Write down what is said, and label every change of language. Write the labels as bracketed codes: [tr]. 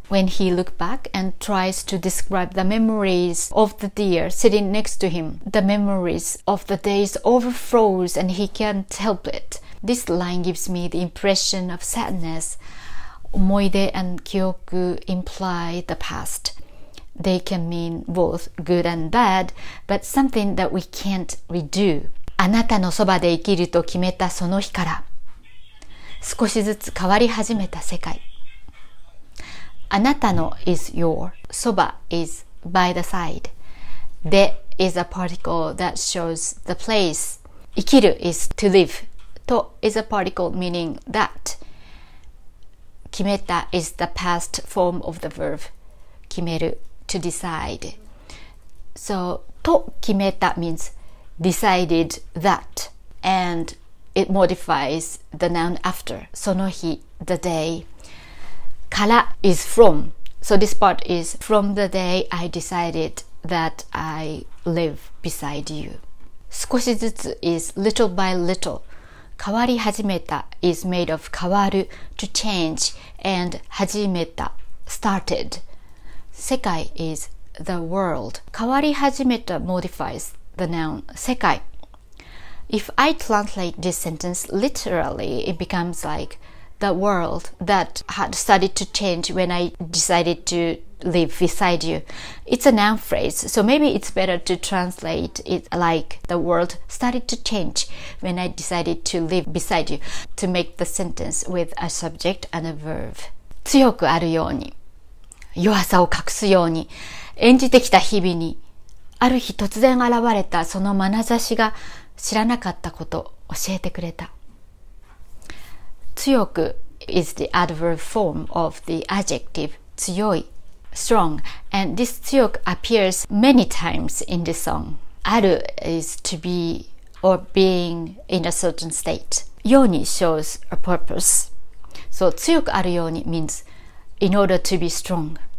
[en] When he looks back and tries to describe the memories of the deer sitting next to him, the memories of the days overflows and he can't help it. This line gives me the impression of sadness. 思い出 and 記憶 imply the past. They can mean both good and bad, but something that we can't redo. [ja] あなたのそばで生きると決めたその日から、少しずつ変わり始めた世界。 [en] あなたの is your, そば is by the side. で is a particle that shows the place. 生きる is to live. と is a particle meaning that. 決めた is the past form of the verb. 決める to decide. So [ja] と決めた [en] means decided that, and it modifies the noun after. その日 the day. から is from. So this part is from the day I decided that I live beside you. 少しずつ is little by little. 変わり始めた is made of 変わる to change, and 始めた started. 世界 is the world. 変わり始めた modifies the noun 世界. If I translate this sentence literally, it becomes like the world that had started to change when I decided to live beside you. It's a noun phrase, so maybe it's better to translate it like the world started to change when I decided to live beside you, to make the sentence with a subject and a verb. [ja] 強くあるように、弱さを隠すように、演じてきた日々に、ある日突然現れたその眼差しが知らなかったことを教えてくれた。 [en] 強く is the adverb form of the adjective 強い strong, and this 強く appears many times in this song. ある is to be or being in a certain state. ように shows a purpose. So [ja] 強くあるように [en] means in order to be strong.